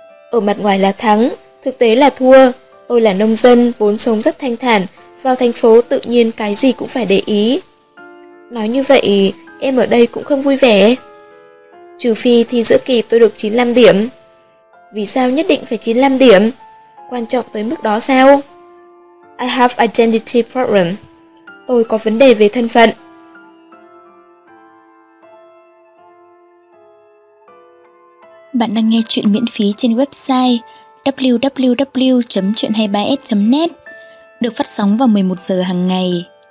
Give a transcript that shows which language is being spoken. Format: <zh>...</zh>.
<vi>Ở mặt ngoài là thắng, thực tế là thua. Tôi là nông dân, vốn sống rất thanh thản, vào thành phố tự nhiên cái gì cũng phải để ý. Nói như vậy, em ở đây cũng không vui vẻ. trừ phi thi giữa kỳ tôi được 95 điểm. Vì sao nhất định phải 95 điểm? Quan trọng tới mức đó sao?</vi> <en>I have identity problem.</en> <vi>Tôi có vấn đề về thân phận. Bạn đang nghe chuyện miễn phí trên website www.chuyen23s.net, được phát sóng vào 11 giờ hàng ngày.</vi>